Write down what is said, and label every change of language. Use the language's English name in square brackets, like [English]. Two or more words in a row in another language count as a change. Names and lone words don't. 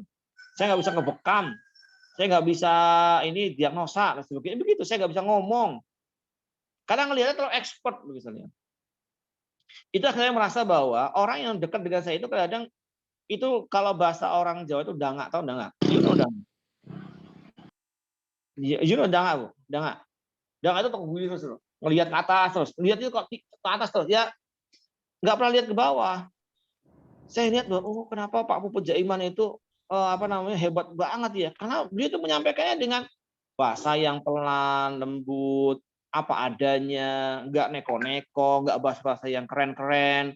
[Indonesian] Saya nggak bisa ngebekam, saya nggak bisa ini diagnosa dan sebagainya. Begitu, saya nggak bisa ngomong. Kadang ngelihatnya terlalu expert misalnya. Itu saya merasa bahwa orang yang dekat dengan saya itu kadang itu kalau bahasa orang Jawa itu dangak, tahu dangak? [English] You know [Indonesian] dangak? [English] You know [Indonesian] dangak, Bu? Dangak. Dangak itu tergulir terus loh. Ngelihat ke atas terus. Lihat itu kok ke atas terus. Ya nggak pernah lihat ke bawah. Saya lihat bahwa oh kenapa Pak Puput Jaiman itu hebat banget ya. Karena dia itu menyampaikannya dengan bahasa yang pelan, lembut, apa adanya, nggak neko-neko, nggak bahasa-bahasa yang keren-keren.